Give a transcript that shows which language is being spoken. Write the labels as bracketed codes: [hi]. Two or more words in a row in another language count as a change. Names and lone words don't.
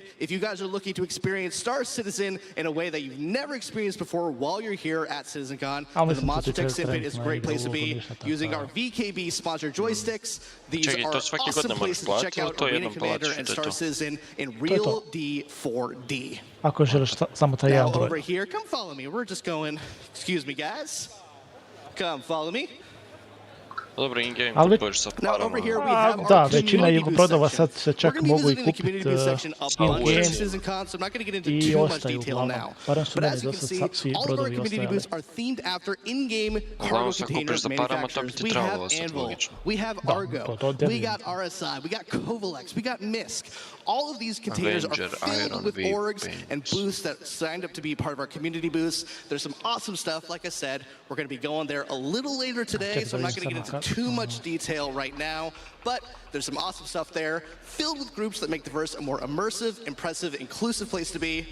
[en] If you guys are looking to experience Star Citizen in a way that you've never experienced before while you're here at CitizenCon, the Monster Tech Sim Pit is a great place to be. Using our VKB sponsored joysticks, these are awesome places to check out Arena Commander and Star Citizen in real D4D. Now over here, come follow me. We're just going, excuse me guys, come follow me. [hr] Ali, da, većina ih brodova sad se čak mogu i kupiti in-game i ostaju uglavnom. Barem su meni do sad svi brodovi ostajali. [en] We have Anvil, we have Argo, we got RSI, we got Kovalex, we got MISC. All of these containers are filled with orgs and booths that signed up to be part of our community booths. There's some awesome stuff. Like I said, we're going to be going there a little later today, so I'm not going to get into too much detail right now, but there's some awesome stuff there, filled with groups that make the verse a more immersive, impressive, inclusive place to be.